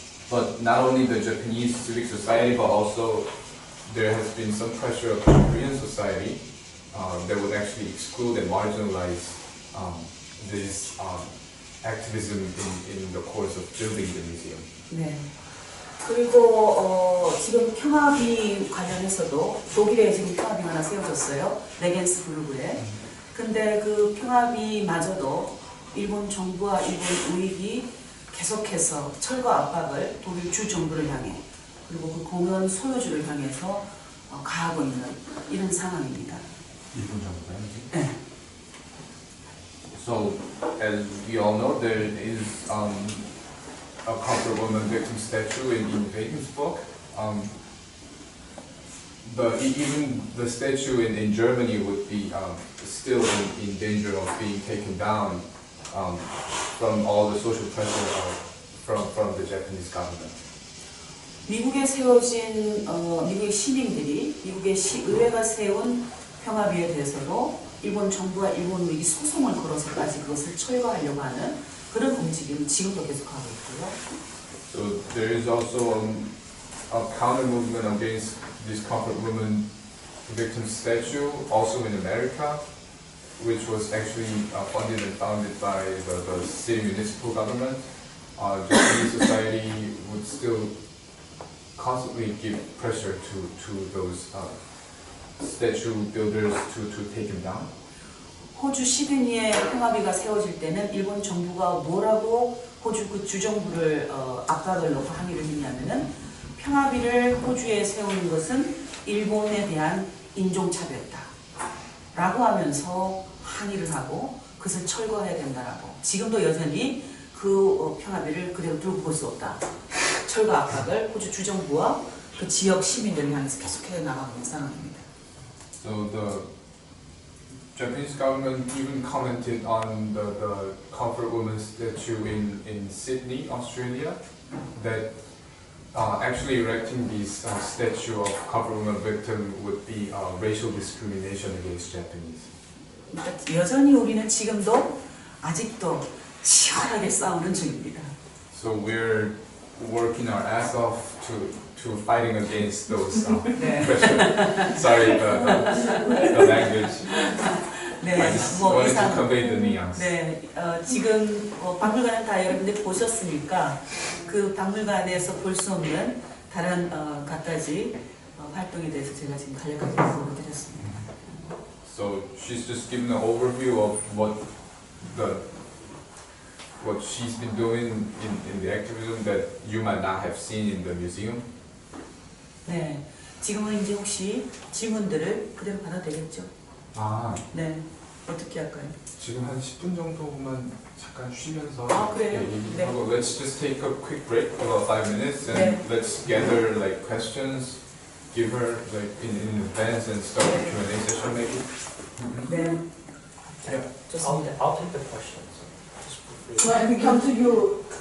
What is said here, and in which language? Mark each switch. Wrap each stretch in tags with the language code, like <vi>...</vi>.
<en>But not only the Japanese civic society, but also there has been some pressure of the Korean society that would actually exclude and marginalize this activism in the course of building the museum.</en> <ko>네. 그리고 지금 평화비 관련해서도 독일에 지금 평화비가 하나 세워졌어요. 레겐스부르크에. 근데 그 평화비마저도 일본 정부와 일본 우익이 계속해서 철거 압박을 독일 주 정부를 향해 그리고 그 공연 소유주를 향해서 가하고 있는 이런 상황입니다. 일본 정부요? 네.</ko> <en>So, as we all know, there is a comfort woman victim statue in Regensburg. Even the statue in Germany would be still in danger of being taken down from all the social pressure from the Japanese government.</en> <ko>미국에 세워진 미국의 시민들이 미국의 시의회가 세운 평화비에 대해서도 일본 정부와 일본 우익이 소송을 걸어서까지 그것을 철거하려고 하는 그런 움직임을 지금도 계속하고 있고요.</ko> <en>So there is also a counter movement against this comfort woman victim statue, also in America, which was actually funded and founded by the city municipal government. Japanese society would still constantly give pressure to those statue builders to take him down.</en> <ko>호주 시드니에 평화비가 세워질 때는 일본 정부가 뭐라고 호주 그 주정부를 압박을 넣고 항의를 했냐면은 평화비를 호주에 세우는 것은 일본에 대한 인종차별이다 라고 하면서 항의를 하고 그것을 철거해야 된다라고 지금도 여전히 그 평화비를 그대로 들고 볼 수 없다 철거 압박을 호주 주정부와 그 지역 시민들을 향해서 계속해 나가고 있는 상황입니다.</ko> <en>So the Japanese government even commented on the comfort woman statue in Sydney, Australia, that actually erecting this statue of comfort woman victim would be racial discrimination against Japanese.</en> <ko>그러니까 여전히 우리는 지금도 아직도 치열하게 싸우는 중입니다.</ko> <en>So we're working our ass off to fighting against those pressure. Sorry, the language.</en> <ko>네,</ko> <en>I just</en> <ko>뭐</ko> <en>wanted to</en> <ko>이상.</ko> <en>convey the nuance.</en> <ko>네, 지금 박물관은 다 여러분들 보셨으니까 그 박물관에서 볼 수 없는 다른 갖가지 활동에 대해서 제가 지금 간략하게 말씀을 드렸습니다.</ko> <en>So she's just giving an overview of what she's been doing in the activism that you might not have seen in the museum.</en> <ko>네, 지금은 이제 혹시 질문들을 그대로 받아도 되겠죠? 아, 네, 어떻게 할까요? 지금 한 10분 정도만 잠깐 쉬면서 아, 그래요? 얘기하고</ko> <en>let's just take a quick break for about 5 minutes and</en> <ko>네.</ko> <en>let's gather like questions, give her like in advance and start a Q&A session maybe.</en> <ko>네,</ko> <en>Yeah.</en> <ko>좋습니다.</ko> <en>I'll take the questions. Just for free. When we come to you.</en>